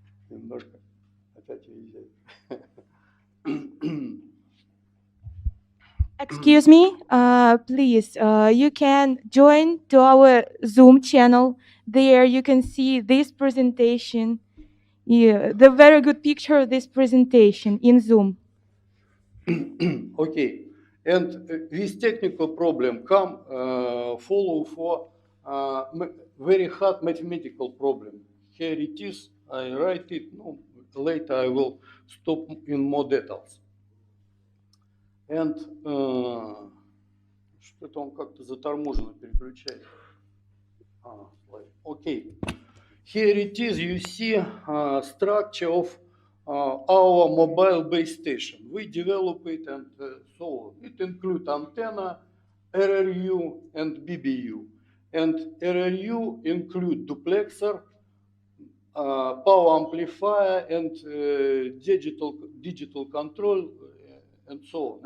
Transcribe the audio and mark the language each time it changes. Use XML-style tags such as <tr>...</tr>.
<ru>Немножко опять уезжает.</ru> <en>Excuse me, please, you can join to our Zoom channel. There you can see this presentation, the very good picture of this presentation in Zoom. Okay, and this technical problem follow for very hard mathematical problem. Here it is, I write it, later I will stop in more details.</en> <ru>And что-то он как-то заторможенно переключает.</ru> <en>Okay. Here it is, you see structure of our mobile base station. We develop it and so on. It includes antenna, RRU, and BBU. And RRU include duplexer, power amplifier, and digital control, and so on.</en>